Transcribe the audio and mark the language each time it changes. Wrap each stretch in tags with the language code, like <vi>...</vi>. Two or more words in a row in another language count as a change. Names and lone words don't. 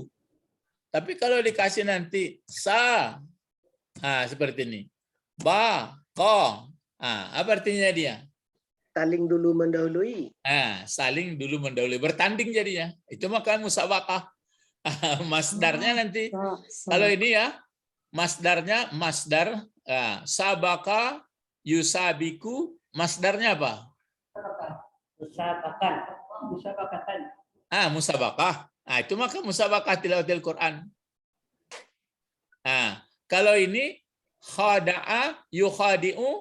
<id>Tapi kalau dikasih nanti seperti ini. Apa artinya dia? Saling dulu mendahului. Saling dulu mendahului. Bertanding jadinya. Itu maka musabaqah. Masdarnya nanti. Kalau ini ya, masdarnya masdar.</id> <ar>Sabaka yusabiku.</ar> <id>Masdarnya apa? Musabaqah. Itu maka</id> <ar>musabaqah tilawatil Quran.</ar> <id>Kalau ini</id> <ar>khada'a yukhadi'u.</ar>